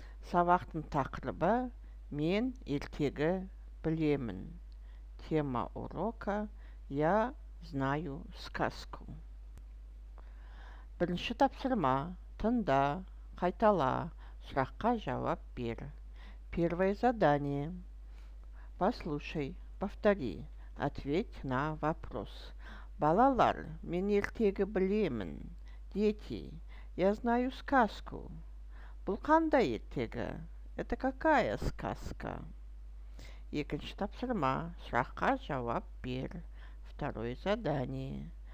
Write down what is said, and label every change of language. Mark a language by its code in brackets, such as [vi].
[kk] Сабақтың тақырыбы «Мен ертегі білемін». [ru] Тема урока «Я знаю сказку». [kk] Бірінші тапсырма. Тыңда, қайтала, сұраққа жауап бер. [ru] Первое задание. Послушай, повтори, ответь на вопрос. [kk] Балалар, мен ертегі білемін. [ru] Дети, я знаю сказку. [kk] Бұл қандай ертегі? [ru] Это какая сказка? [kk] Екінші тапсырма. Сұраққа жауап бер. [ru] Второе задание.